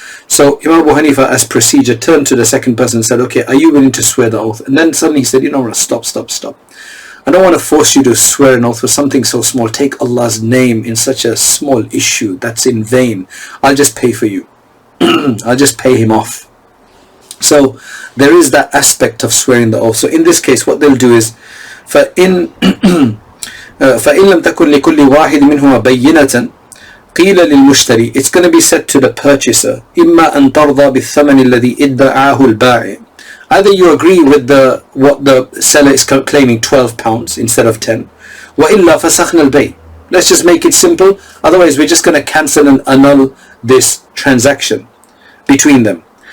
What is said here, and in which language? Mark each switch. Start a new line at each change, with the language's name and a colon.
English: So Imam Abu Hanifa, as procedure, turned to the second person and said, okay, are you willing to swear the oath? And then suddenly he said, you know what, stop. I don't want to force you to swear an oath for something so small. Take Allah's name in such a small issue. That's in vain. I'll just pay for you. I'll just pay him off. So there is that aspect of swearing the oath.
Arabic: So in this case, what they'll do is, فَإِن لَمْ تَكُنْ لِكُلِّ وَاحِدٍ مِنْهُمَا بَيِّنَةً قِيلَ لِلْمُشْتَرِي.
English: It's going to be said to the purchaser, إِمَّا أَن تَرْضَى بِالثَّمَنِ الَّذِي إِدَّعَاهُ الْبَائِعِ. Either you agree with what the seller is claiming, £12 instead of 10.
Arabic: وَإِلَّا فَسَخْنَا الْبَيْعِ.
English: Let's just make it simple. Otherwise, we're just going to cancel and annul this transaction between them.